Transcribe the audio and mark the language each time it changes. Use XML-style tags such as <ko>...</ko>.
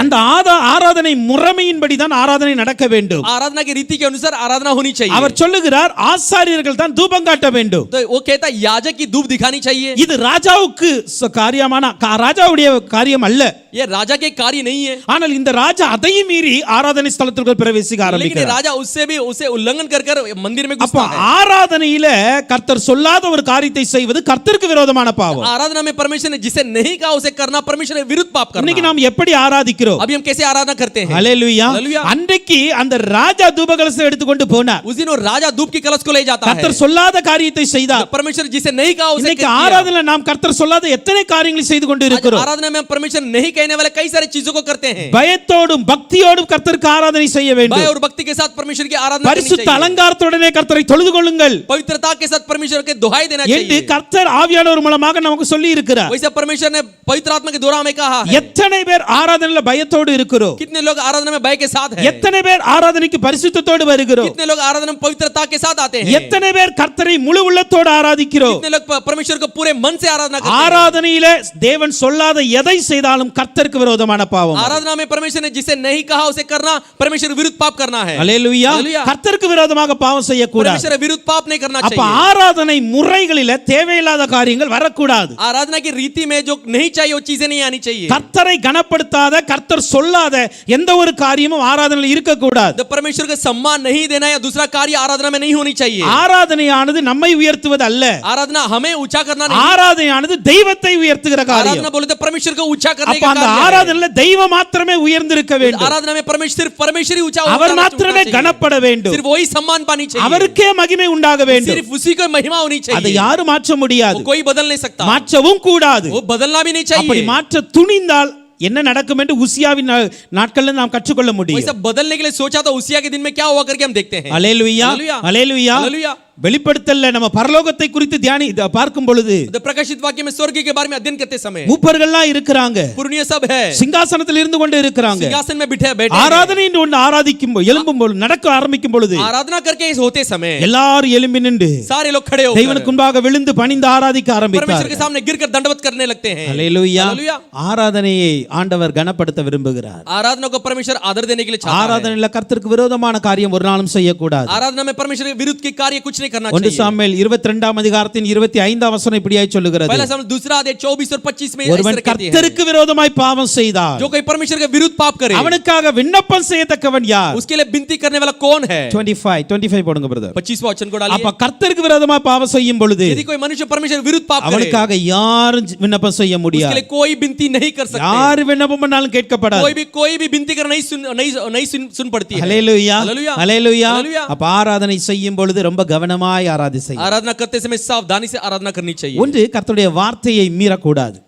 <ta>அந்த ஆராதனை முறைமையின்படி தான் ஆராதனை நடக்க வேண்டும்</ta> <hi>आराधना की रीति के अनुसार आराधना होनी चाहिए</hi> <ta>அவர் சொல்லுகிறார் ஆசாரியர்கள் தான் தூபம் காட்ட வேண்டும்</ta> <hi>तो वो कहता है याजक की धूप दिखानी चाहिए</hi> <ta>இது ராஜாவுக்கு காரியமான ராஜாவுடைய காரியம் அல்ல</ta> <hi>ये राजा के कार्य नहीं है</hi> <ta>ஆனால் இந்த ராஜா அதையும் மீறி ஆராதனை ஸ்தலத்திற்குள் பிரவேசிக்க</ta> <hi>लेकिन ये</hi> <ta>ஆரம்பிக்கிறார்</ta> <hi>राजा उससे भी उसे उल्लंघन कर मंदिर में</hi> <ta>அப்ப</ta> <hi>घुसता है</hi> <ta>ஆராதனையில கர்த்தர் சொல்லாத ஒரு காரியத்தை செய்வது கர்த்தருக்கு விரோதமான பாவம்</ta> <hi>आराधना में परमेश्वर ने जिसे नहीं कहा उसे करना परमेश्वर के विरुद्ध पाप</hi> <ta>இன்னைக்கு</ta> <hi>करना</hi> <ta>நாம் எப்படி ஆராதிக்கிறோம்</ta> <hi>अभी हम कैसे आराधना करते हैं</hi> <ta>ஹalleluya</ta> <hi>Hallelujah.</hi> <ta>அன்றைக்கு அந்த ராஜா தூபகலசத்தை எடுத்துக்கொண்டு போனார்</ta> <hi>उस दिन वो राजा धूप की कलश को ले जाता है</hi> <ta>கர்த்தர் சொல்லாத காரியத்தை செய்தார்</ta> <hi>परमेश्वर जिसे नहीं कहा उसे</hi> <ta>இன்னைக்கு</ta> <hi>किया।</hi> <ta>ஆராதனையில நாம் கர்த்தர் சொல்லாத எத்தனை காரியங்களை செய்து கொண்டு</ta> <hi>आज</hi> <ta>இருக்கிறோம்</ta> <hi>आराधना में परमेश्वर नहीं कहने वाले कई सारी चीजों को करते हैं</hi> <ta>பயத்தோடும் பக்தியோடும் கர்த்தருக்கு ஆராதனை செய்ய</ta> <hi>भय</hi> <ta>வேண்டும்</ta> <hi>और भक्ति के साथ परमेश्वर की आराधना करनी</hi> <ta>பரிசுத்த</ta> <hi>चाहिए</hi> <ta>அலங்காரத்துடனே கர்த்தரை தொழுது கொள்ளுங்கள்</ta> <hi>पवित्रता के साथ परमेश्वर के दुहाई देना</hi> <ta>என்று</ta> <hi>चाहिए</hi> <ta>கர்த்தர் ஆவியானவர் மூலமாக நமக்கு சொல்லி இருக்கிறார்</ta> <hi>वैसे परमेश्वर ने पवित्र आत्मा के द्वारा हमें कहा है</hi> <ta>எத்தனை பேர் ஆராதனையில பயத்தோடு இருக்கிறோம்</ta> <hi>कितने लोग आराधना में भय के साथ हैं</hi> <ta>எத்தனை பேர் ஆராதனைக்கு பரிசுத்தத்தோடு வருகிறோம்</ta> <hi>कितने लोग आराधना में पवित्रता के साथ आते हैं</hi> <ta>எத்தனை பேர் கர்த்தரை முழு உள்ளத்தோடு ஆராதிக்கிறோம்</ta> <hi>कितने लोग परमेश्वर को पूरे मन से आराधना करते हैं</hi> <ta>ஆராதனையில தேவன் சொல்லாத எதை செய்தாலும் கர்த்தருக்கு விரோதமான பாவம்</ta> <hi>आराधना में परमेश्वर ने जिसे नहीं कहा उसे करना परमेश्वर विरुद्ध पाप करना है</hi> <ta>அல்லேலூயா</ta> <hi>Hallelujah.</hi> <ta>கர்த்தருக்கு விரோதமாக பாவம் செய்யக்கூடாது</ta> <hi>परमेश्वर विरुद्ध पाप नहीं करना</hi> <ta>அப்ப</ta> <hi>चाहिए</hi> <ta>ஆராதனை முறைகளில தேவையில்லாத காரியங்கள் வரக்கூடாது</ta> <hi>आराधना की रीति में जो नहीं चाहिए वो चीजें नहीं आनी चाहिए</hi> <ta>கர்த்தரை கனப்படுத்தாத கர்த்தர் சொல்லாத எந்த ஒரு காரியமும் ஆராதனையில் இருக்கக்கூடாது</ta> <hi>जब परमेश्वर को सम्मान नहीं देना या दूसरा कार्य आराधना में नहीं होनी चाहिए</hi> <ta>ஆராதனையானது நம்மை உயர்த்துவது அல்ல</ta> <hi>आराधना हमें ऊंचा करना नहीं</hi> <ta>ஆராதனையானது தெய்வத்தை உயர்த்துகிற காரியம்</ta> <hi>आराधना बोले तो परमेश्वर को ऊंचा करने</hi> <ta>அப்ப</ta> <hi>का</hi> <ta>அந்த</ta> <hi>कार्य है</hi> <ta>ஆராதனையில தெய்வம் மாத்திரமே உயர்ந்திருக்க வேண்டும்</ta> <hi>आराधना में परमेश्वर ही ऊंचा</hi> <ta>அவர்</ta> <hi>होना</hi> <ta>மாத்திரமே</ta> <hi>चाहिए।</hi> <ta>கனப்பட வேண்டும்</ta> <hi>सिर्फ वही सम्मान पानी चाहिए</hi> <ta>அவருக்கே மகிமை உண்டாக வேண்டும்</ta> <hi>सिर्फ उसी को महिमा होनी</hi> <ta>அதை</ta> <hi>चाहिए</hi> <ta>யாரும் மாற்ற முடியாது</ta> <hi>वो कोई बदल नहीं सकता</hi> <ta>மாற்றவும் கூடாது</ta> <hi>वो बदलना भी नहीं</hi> <ta>அப்படி</ta> <hi>चाहिए</hi> <ta>மாற்ற துணிந்தால் என்ன நடக்கும் என்று உசியாவின் நாட்களில் நாம் கற்றுக்கொள்ள முடியும்</ta> <hi>वैसा बदलने के लिए सोचा तो उसिया के दिन में क्या हुआ करके हम देखते हैं</hi> <ta>அல்லேலூயா</ta> <hi>Hallelujah.</hi> <ta>அல்லேலூயா</ta> <hi>Hallelujah.</hi> <ta>வெளிப்படுத்தல்ல நம்ம பரலோகத்தை குறித்து பார்க்கும் பொழுது</ta> <hi>The प्रकाशित वाक्य में स्वर्ग के बारे में अध्ययन करते समय</hi> <ta>மூப்பர்கள்லாம் இருக்கிறாங்க</ta> <hi>पुरनीय सब है</hi> <ta>சிங்காசனத்தில் இருந்து கொண்டு இருக்கிறாங்க</ta> <hi>सिंहासन में बैठे हैं।</hi> <ta>ஆராதனை என்று ஒன்று ஆராதிக்கும் எழும்பும் பொழுது நடக்க ஆரம்பிக்கும் பொழுது</ta> <hi>आराधना करके इस होते समय</hi> <ta>எல்லாரும் எழும்பி நின்று</ta> <hi>सारे लोग खड़े होकर</hi> <ta>தெய்வனுக்கு முன்பாக விழுந்து பணிந்து ஆராதிக்க</ta> <hi>परमेश्वर के</hi> <ta>ஆரம்பித்தார்கள்</ta> <hi>सामने गिरकर दंडवत करने लगते हैं।</hi> <ta>அல்லேலூயா</ta> <hi>Hallelujah.</hi> <ta>ஆராதனையை ஆண்டவர் கனப்படுத்த விரும்புகிறார்</ta> <hi>आराधना को परमेश्वर आदर देने के लिए चाहता है।</hi> <ta>ஆராதனையில கர்த்தருக்கு விரோதமான காரியம் ஒரு நாளும் செய்யக்கூடாது</ta> <hi>आराधना में परमेश्वर के विरुद्ध के कार्य कुछ नहीं करना</hi> <ta>1</ta> <hi>चाहिए।</hi> <ta>சாமுவேல் 22ஆம் அதிகாரத்தின் 25ஆம் வசனம் இப்படியாய் சொல்லுகிறது,</ta> <hi>पहला सामुएल दूसरा अध्याय 24 और 25 में इस</hi> <ta>ஒருவன்</ta> <hi>तरह कहती है,</hi> <ta>கர்த்தருக்கு விரோதமாய் பாவம் செய்தால்</ta> <hi>जो कोई परमेश्वर के विरुद्ध पाप करे</hi> <ta>அவனுக்காக விண்ணப்பம் செய்யத்தக்கவன் யார்?</ta> <hi>उसके लिए विनती करने वाला कौन है?</hi> <ta>25 போடுங்க பிரதர்.</ta> <hi>25वां वचन को डालिए।</hi> <ta>அப்ப கர்த்தருக்கு விரோதமா பாவம் செய்யும் பொழுது</ta> <hi>यदि कोई मनुष्य परमेश्वर के विरुद्ध पाप करे</hi> <ta>அவனுக்காக யாரும் விண்ணப்பம் செய்ய</ta> <hi>उसके</hi> <ta>முடியாது.</ta> <hi>लिए कोई विनती नहीं कर सकते।</hi> <ta>யார் விண்ணப்பம் பண்ணாலும் கேட்கப்படாது.</ta> <hi>कोई भी विनती कर नहीं सुन पड़ती है।</hi> <ta>ஹல்லேலூயா</ta> <hi>हालेलुया</hi> <ta>ஹல்லேலூயா.</ta> <hi>हालेलुया।</hi> <ta>அப்ப ஆராதனை செய்யும் பொழுது ரொம்ப கவனமாய் ஆராதனை செய்ய.</ta> <hi>आराधना करते समय सावधानी से आराधना करनी चाहिए।</hi> <ta>ஒன்று கர்த்தருடைய வார்த்தையை மீறக்கூடாது.</ta>